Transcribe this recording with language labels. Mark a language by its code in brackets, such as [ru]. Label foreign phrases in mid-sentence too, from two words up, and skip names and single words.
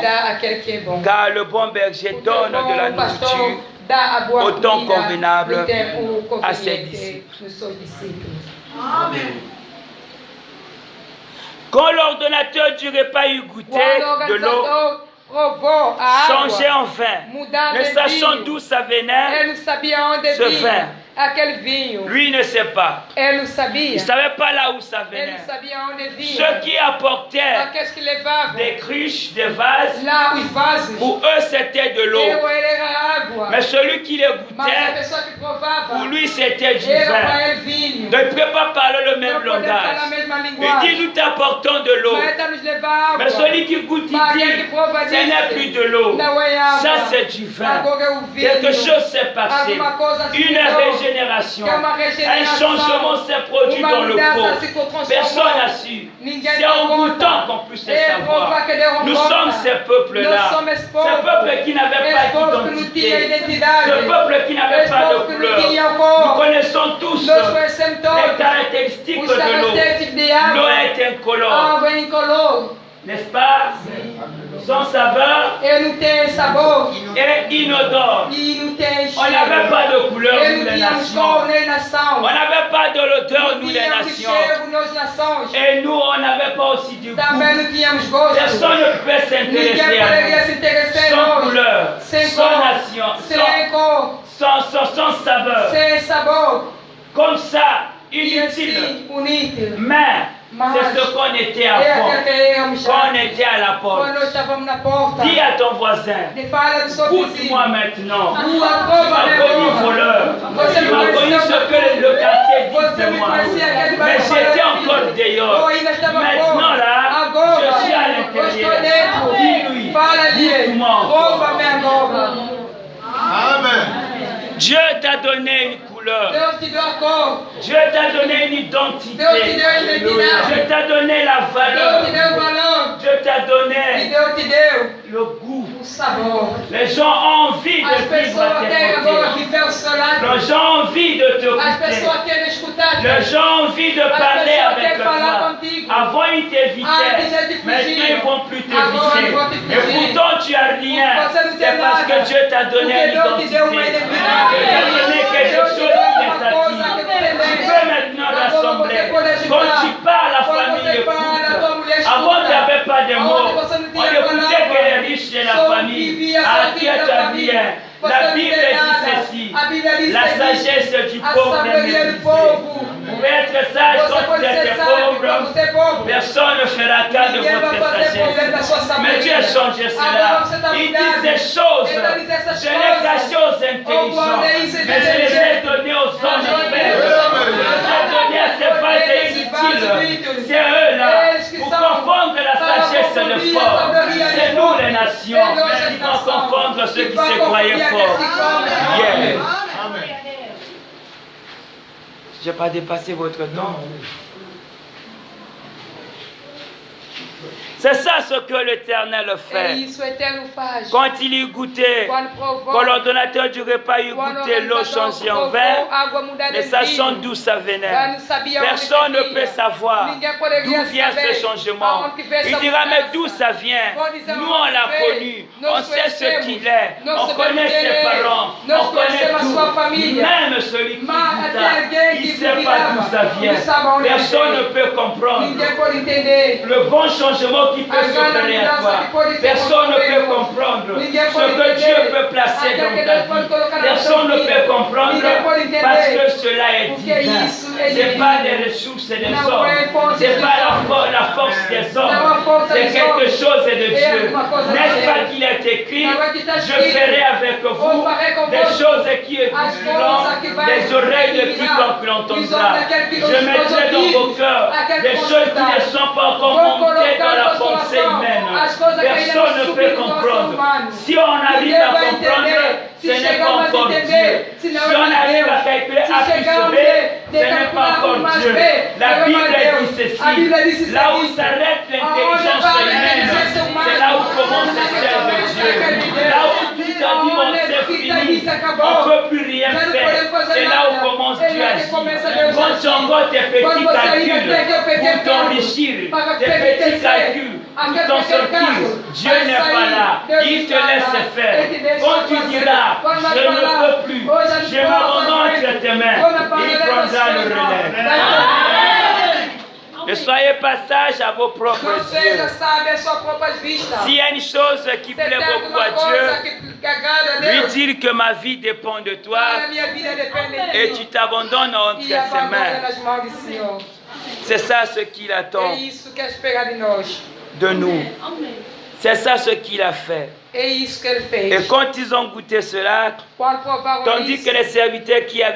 [fr] Car le bon berger donne de la nourriture au temps convenable à ses disciples. Amen. Quand l'ordonnateur du repas eut goûté de l'eau, changé en vin, ne sachant d'où ça venait, ce vin, [pt] aquele vinho. [fr] Lui ne sait pas. [pt] Ele não [fr] Il [pt] sabia. [fr] ne savait pas là où ça [pt] Ele [fr] venait. [pt] não sabia onde vinha. [fr] Ceux qui apportaient [pt] Aqueles que levavam [fr] des cruches, des vases, [pt] lá os vasos. [fr] pour eux c'était de l'eau. [pt] Ele era água. [fr] Mais celui qui les [pt] Mas a [fr] goûtait, [pt] pessoa que provava, [fr] pour lui c'était du [pt] era para [fr] vin. [pt] ele vinho. [fr] Ne peut pas parler le [pt] Não [fr] même [pt] poder falar a [fr] langage. [pt] mesma [fr] Il dit [pt] linguagem. [fr] nous t'apportons de l'eau. [pt] Mas ele nos levar água. [fr] Mais celui qui goûte, il [pt] Mas aquele [fr] dit [pt] que prova [fr] ce n'est plus de l'eau. [pt] não é água. [fr] Ça c'est du vin. [pt] Agora é o vinho. [fr] Quelque chose s'est passé. [pt] Alguma coisa se [fr] Une [pt] mudou. [fr] régénération. [pt] Que é uma [fr] Un [pt] regeneração. [fr] changement s'est produit [pt] Uma [fr] dans le [pt] mudança [fr] corps. [pt] se transformou. [fr] Personne n'a su. [pt] Ninguém [fr] C'est en [pt] deu [fr] goûtant [pt] conta. [fr] qu'on puisse le [pt] É [fr] savoir. [pt] provar que deu [fr] Nous [pt] conta. [fr] sommes ces peuples-là. [pt] Nós somos esse [fr] Ces [pt] povo. [fr] peuples qui n'avaient [pt] Esse [fr] pas [pt] povo que não tinha [fr] d'identité. [pt] identidade. [fr] Ce peuple qui n'avait [pt] Esse [fr] pas [pt] povo [fr] de [pt] que não [fr] couleur. [pt] tinha [fr] Nous [pt] cor. [fr] connaissons tous [pt] Nós conhecemos [fr] les [pt] todos [fr] caractéristiques [pt] os [fr] de l'eau. [pt] características de [fr] L'eau [pt] água. [fr] est incolore, [pt] Água é incolor. [fr] n'est-ce pas? Sans saveur [pt] Ele não tem sabor. [fr] et inodore. [pt] E não tem [fr] On n'avait [pt] cheiro. [fr] pas de couleur, nous [pt] Ele não [fr] les [pt] tinha [fr] nations. [pt] cor nem nação. [fr] On n'avait pas de l'odeur, nous les [pt] Tínhamos [fr] nations. [pt] cheiro nas nações. [fr] Et nous, on n'avait pas aussi du goût. [pt] Também não tínhamos gosto. [fr] Personne ne pouvait [pt] Ninguém [fr] s'intéresser à [pt] poderia se interessar em [fr] nous. Sans [pt] nós. [fr] couleur, [pt] Sem [fr] sans [pt] cor. [fr] nation, [pt] Sem cor. [fr] sans saveur. [pt] Sem sabor. [fr] Comme ça, [pt] E [fr] inutile. [pt] assim, inútil. [fr] Mais [pt] Mas [fr] c'est ce qu'on était [pt] é [fr] avant, [pt] aquele que éramos já. [fr] quand on était à la porte. [pt] Quando nós estávamos na porta. [fr] Dis à ton voisin, [pt] De fala do seu [fr] écoute-moi [pt] vizinho. [fr] maintenant. [pt] Tua [fr] Tu [pt] prova [fr] m'as [pt] é [fr] connu [pt] boa. [fr] voleur. [pt] Você [fr] Tu [pt] me [fr] m'as connu [pt] conheceu [fr] ce [pt] da [fr] que le quartier dit [pt] Você [fr] de [pt] me [fr] moi. [pt] conhecia aquele [fr] Mais [pt] bairro [fr] j'étais [pt] falando [fr] encore [pt] assim. [fr] dehors. [pt] Eu ainda estava [fr] Maintenant [pt] fora. [fr] là, [pt] Agora, [fr] je suis à [pt] eu estou [fr] l'intérieur. [pt] dentro. [fr] Dis-lui, [pt] Fala ali. [fr] dites-moi encore. [pt] Prova-me agora. [fr] Amen. Dieu t'a donné une couleur. [pt] Deus te deu a cor. [fr] Dieu t'a donné une identité. [pt] Deus te deu a identidade. [fr] Dieu t'a donné la [pt] Deus [fr] valeur. [pt] te deu o valor. [fr] Dieu t'a [pt] E [fr] donné [pt] Deus te deu [fr] le goût. [pt] o sabor. [fr] Les gens ont envie [pt] As [fr] de vivre [pt] pessoas [fr] à [pt] querem [fr] tes [pt] agora [fr] côtés. [pt] viver ao seu lado. [fr] Les gens ont envie de te [pt] As [fr] goûter. [pt] pessoas querem escutar. [fr] Les gens ont envie de parler [pt] pessoas [fr] avec [pt] querem falar [fr] toi. [pt] contigo. [fr] Avant, ils [pt] Antes [fr] t'évitaient. [pt] eles te [fr] Maintenant, [pt] fugiam. [fr] ils ne vont plus [pt] Agora [fr] t'éviter. [pt] eles vão te [fr] Et [pt] fugir. [fr] pourtant, tu n'as rien. [pt] Você não tem [fr] C'est parce [pt] nada. [fr] que Dieu t'a donné [pt] Porque [fr] une [pt] Deus te [fr] identité. [pt] deu uma [fr] Dieu [pt] identidade. [fr] t'a donné quelque [pt] Deus te [fr] chose [pt] deu [fr] qui [pt] uma [fr] est [pt] coisa que [fr] satisfait. [pt] você [fr] Tu [pt] tem. [fr] peux maintenant [pt] Agora [fr] rassembler. [pt] você pode ajudar. [fr] Quand tu parles, la [pt] Quando [fr] famille [pt] você fala, a tua [fr] écoute. [pt] mulher [fr] Avant, tu [pt] escuta. [fr] n'avais pas de mots. [pt] Aonde você não [fr] On [pt] tinha [fr] écoutait [pt] palavra. [fr] que les riches de la [pt] Só [fr] famille. [pt] vivia só [fr] Ah, [pt] a [fr] tu [pt] vida [fr] as [pt] da [fr] bien. [pt] família. Você [fr] La [pt] não [fr] Bible [pt] tem [fr] dit [pt] nada. [fr] ceci. [pt] A Bíblia diz [fr] La ceci. sagesse du [pt] A [fr] pauvre est [pt] sabedoria do [fr] méprisée. [pt] povo. [fr] Vous pouvez être sage [pt] Você [fr] quand [pt] pode [fr] vous [pt] ser [fr] êtes [pt] sábio quando [fr] pauvre. [pt] você é pobre. [fr] Personne ne fera cas de [pt] Ninguém vai [fr] votre [pt] fazer problema da sua [fr] sagesse. [pt] sabedoria. [fr] Mais Dieu a changé [pt] Agora [fr] cela. [pt] você está [fr] Il dit [pt] mudado. [fr] ces choses. [pt] Ele diz essas [fr] Je les caché aux [pt] guardei [fr] intelligents. [pt] isso [fr] Mais je les ai donnés aux hommes faibles. Je les ai donnés à ces vases inutiles. C'est eux là. Pour confondre la sagesse des forts. C'est nous les nations. Qui vont confondre ceux qui se croyaient forts. Yeah. Je n'ai pas dépassé votre temps. C'est ça ce que l'Éternel [pt] É [fr] fait. [pt] isso, o Eterno faz. [fr] Quand il y goûtait, [pt] Quando provou, [fr] quand l'ordonnateur du repas y [pt] quando o [fr] goûtait l'eau [pt] organizador [fr] changée en [pt] provou, [fr] vin, [pt] água mudada [fr] ne [pt] em [fr] sachant [pt] vinho, [fr] d'où ça venait. [pt] já não sabia onde [fr] Personne ne [pt] que [fr] peut [pt] vinha. [fr] savoir [pt] Ninguém poderia [fr] d'où vient [pt] saber [fr] ce changement. [pt] aonde que veio [fr] Il [pt] essa [fr] dira, mais [pt] mudança. [fr] d'où ça vient? [pt] Vão dizer [fr] Nous, on [pt] onde [fr] l'a [pt] veio. [fr] connu. [pt] Nós [fr] On sait ce [pt] conhecemos. [fr] qu'il est. [pt] Nós [fr] On [pt] sabemos [fr] connaît [pt] quem [fr] ses [pt] ele é. [fr] parents. [pt] Nós [fr] On connaît [pt] conhecemos a [fr] tout. [pt] sua família. [fr] Même celui qui [pt] Mas [fr] goûta, [pt] até alguém [fr] il [pt] que [fr] ne sait pas [pt] duvidava, [fr] d'où ça vient. [pt] não sabe onde [fr] Personne [pt] veio. [fr] ne peut comprendre [pt] Ninguém pode entender. [fr] le bon changement qui peut [pt] A grande [fr] s'opérer à [pt] mudança [fr] toi. [pt] que pode ser [fr] Personne ne peut [pt] construída. [fr] comprendre [pt] Ninguém [fr] ce [pt] pode [fr] que [pt] entender. [fr] Dieu peut placer [pt] Aquilo [fr] dans [pt] que [fr] ta [pt] Deus pode [fr] vie. [pt] colocar na [fr] Personne [pt] tua [fr] ne [pt] vida. [fr] peut comprendre [pt] Ninguém pode entender. [fr] parce que cela est [pt] Porque [fr] divin. [pt] isso é [fr] Ce n'est [pt] divino. [fr] pas des ressources des [pt] Não [fr] hommes. [pt] é força [fr] Ce n'est [pt] dos [fr] pas [pt] homens. [fr] la force des [pt] Não é a [fr] hommes. [pt] força [fr] C'est [pt] dos [fr] quelque [pt] homens. [fr] chose de [pt] É [fr] Dieu. [pt] alguma coisa de [fr] N'est-ce pas [pt] Deus. [fr] qu'il est écrit, [pt] Não é que está [fr] je [pt] escrito. [fr] ferai avec vous [pt] Eu farei convosco [fr] des choses qui [pt] as [fr] écouteront [pt] coisas que vai [fr] des oreilles de [pt] eliminar [fr] quiconque [pt] os [fr] l'entendra. [pt] olhos daquele que [fr] Je mettrai dans vos cœurs [pt] aquele [fr] des [pt] que [fr] choses qui ne [pt] escutar. [fr] sont pas encore [pt] Vou [fr] montées [pt] colocar [fr] dans la [pt] no seu [fr] pensée [pt] coração [fr] humaine. [pt] as coisas que ainda [fr] Personne [pt] não [fr] ne peut [pt] subiram no coração [fr] comprendre. [pt] humano. [fr] Si on arrive [pt] Ninguém [fr] à [pt] vai [fr] comprendre, [pt] entender. [fr] ce [pt] Se [fr] n'est pas [pt] chegamos a [fr] encore Dieu. [pt] entender, [fr] Si [pt] senão [fr] on [pt] é [fr] arrive [pt] Deus. [fr] à calculer [pt] Se [fr] A plus [pt] chegamos [fr] B, [pt] de [fr] ce n'est pas [pt] calcular [fr] encore [pt] mais [fr] Dieu. [pt] B, [fr] La [pt] não é [fr] Bible [pt] mais [fr] dit [pt] Deus. A Bíblia diz [fr] ceci. Là où [pt] isso. [fr] s'arrête l'intelligence [pt] Aonde vai a [fr] humaine, [pt] inteligência humana, [fr] c'est là où commence le ciel de Dieu. Là où tout a dit, bon, c'est fini. On ne peut plus rien faire. C'est là où commence Dieu à agir. Quand tu envoies tes petits calculs pour t'enrichir, tes petits calculs pour t'en sortir, Dieu n'est pas là. Il te laisse faire. Quand tu diras, je ne peux plus, je m'abandonne entre tes mains, il prendra le relais. soyez pas sages à vos propres [pt] Não seja [fr] yeux. [pt] sábio às suas próprias vistas. [fr] S'il y a une chose qui [pt] Se [fr] plaît [pt] tem [fr] beaucoup [pt] alguma [fr] à [pt] coisa [fr] Dieu, [pt] que agrada a [fr] lui [pt] Deus, [fr] dire que ma vie dépend de toi [pt] a minha vida depende de [fr] et [pt] ti. [fr] tu t'abandonnes entre [pt] E [fr] ses [pt] abandona [fr] mains. [pt] nas mãos do Senhor. [fr] C'est ça ce qu'il attend [pt] É isso que é esperado de nós. [fr] de nous. C'est ça ce qu'il a fait. [pt] É isso que ele fez. [fr] Et quand ils ont goûté cela, [pt] Quando provaram [fr] tandis [pt] isso, [fr] que les serviteurs qui avaient